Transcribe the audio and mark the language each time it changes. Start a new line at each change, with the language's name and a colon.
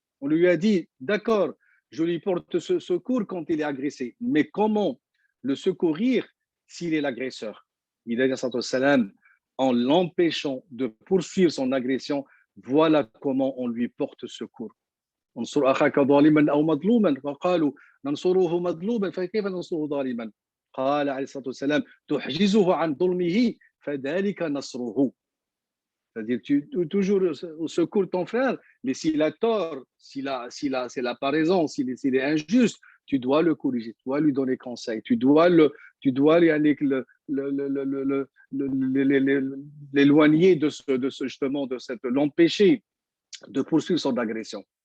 French: On lui a dit, d'accord, je lui porte ce secours quand il est agressé, mais comment le secourir s'il est l'agresseur? Il a dit salam, en l'empêchant de poursuivre son agression, voilà comment on lui porte secours.
Arabic: انصر أخاك ظالما أو مظلوما فقالوا ننصره مظلوما فكيف ننصره ظالما قال عليه الصلاة والسلام تحجزه عن ظلمه فذلك نصره.
French: C'est-à-dire, tu toujours secours ton frère, mais s'il a tort, s'il a pas raison, s'il est injuste, tu dois le corriger, tu dois lui donner conseil, tu dois l'éloigner justement l'empêcher de poursuivre son agression.